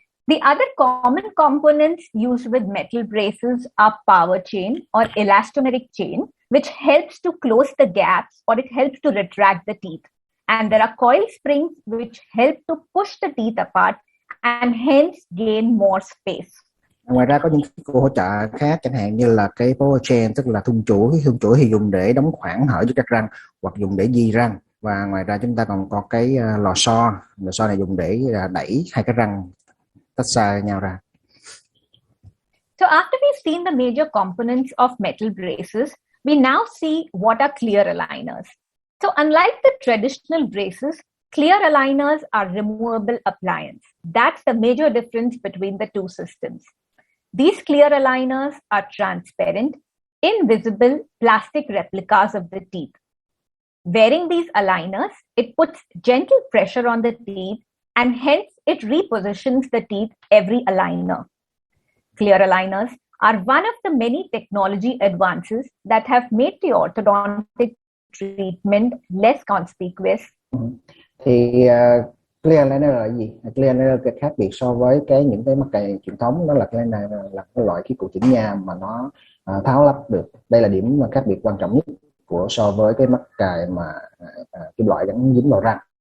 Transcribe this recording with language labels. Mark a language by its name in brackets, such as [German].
[English] The other common components used with metal braces are power chain or elastomeric chain, which helps to close the gaps or it helps to retract the teeth. And there are coil springs which help to push the teeth apart and hence gain more space. [Vietnamese] Ngoài ra có những công cụ hỗ trợ khác, chẳng hạn như là cái power chain, tức là thun chuỗi. Thun chuỗi thì dùng để đóng khoảng hở cho các răng hoặc dùng để di răng. Và ngoài ra chúng ta còn có cái lò xo. Lò xo này dùng để đẩy hai cái răng tách xa nhau ra. [English] So after we've seen the major components of metal braces, we now see what are clear aligners. So unlike the traditional braces, clear aligners are removable appliance. That's the major difference between the two systems. These clear aligners are transparent, invisible plastic replicas of the teeth. Wearing these aligners, it puts gentle pressure on the teeth and hence it repositions the teeth every aligner. Clear aligners are one of the many technology advances that have made the orthodontic treatment less conspicuous. [Vietnamese] Thì clear aligner là gì? Clear aligner cái khác biệt so với những cái mắc cài truyền thống, đó là clear aligner là cái loại khí cụ chỉnh nha mà nó tháo lắp được. Đây là điểm khác biệt quan trọng nhất so với cái mắc cài mà kim loại gắn dính vào răng.